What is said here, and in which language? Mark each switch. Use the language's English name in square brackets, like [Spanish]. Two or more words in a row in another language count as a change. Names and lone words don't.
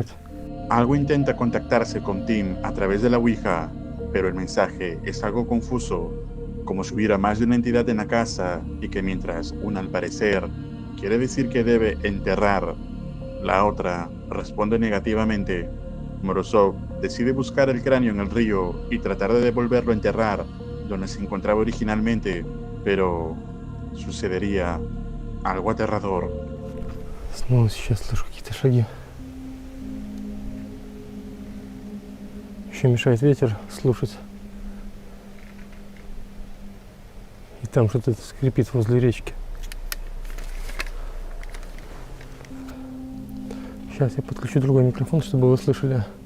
[Spanish] Algo intenta contactarse con Tim a través de la Ouija, pero el mensaje es algo confuso, como si hubiera más de una entidad en la casa y que mientras una al parecer quiere decir que debe enterrar, la otra responde negativamente. Morozov decide buscar el cráneo en el río y tratar de devolverlo a enterrar donde se encontraba originalmente, pero sucedería algo aterrador. [Russian] Снова сейчас слышу какие-то шаги. Еще мешает ветер слушать. И там что-то скрипит возле речки. Сейчас я подключу другой микрофон, чтобы вы слышали.